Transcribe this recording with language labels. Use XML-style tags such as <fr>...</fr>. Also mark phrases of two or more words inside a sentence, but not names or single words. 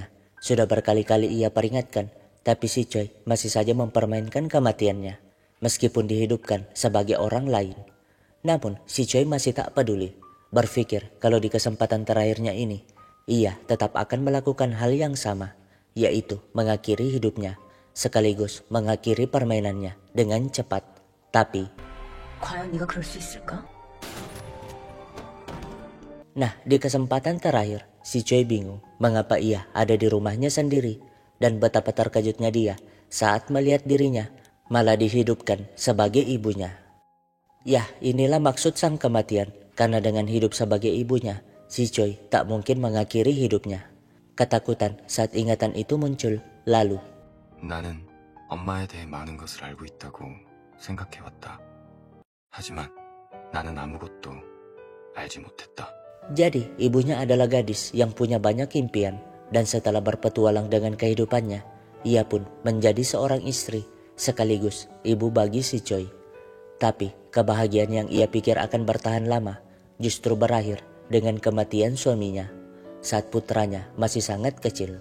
<id>Sudah berkali-kali ia peringatkan, tapi si Choi masih saja mempermainkan kematiannya, meskipun dihidupkan sebagai orang lain. Namun si Choi masih tak peduli, berpikir kalau di kesempatan terakhirnya ini, ia tetap akan melakukan hal yang sama, yaitu mengakhiri hidupnya, sekaligus mengakhiri permainannya dengan cepat. Tapi</id> <ko>과연 네가 그럴 수 있을까?</ko> <id>nah, di kesempatan terakhir, si Choi bingung mengapa ia ada di rumahnya sendiri dan betapa terkejutnya dia saat melihat dirinya malah dihidupkan sebagai ibunya. Yah, inilah maksud sang kematian, karena dengan hidup sebagai ibunya, si Choi tak mungkin mengakhiri hidupnya. Ketakutan saat ingatan itu muncul, lalu</id> <ko>나는 엄마에 대해 많은 것을 알고 있다고 생각해왔다. 하지만 나는 아무것도 알지 못했다.</ko> <id>jadi ibunya adalah gadis yang punya banyak impian, dan setelah berpetualang dengan kehidupannya, ia pun menjadi seorang istri sekaligus ibu bagi si Choi. Tapi kebahagiaan yang ia pikir akan bertahan lama justru berakhir dengan kematian suaminya saat putranya masih sangat kecil.</id>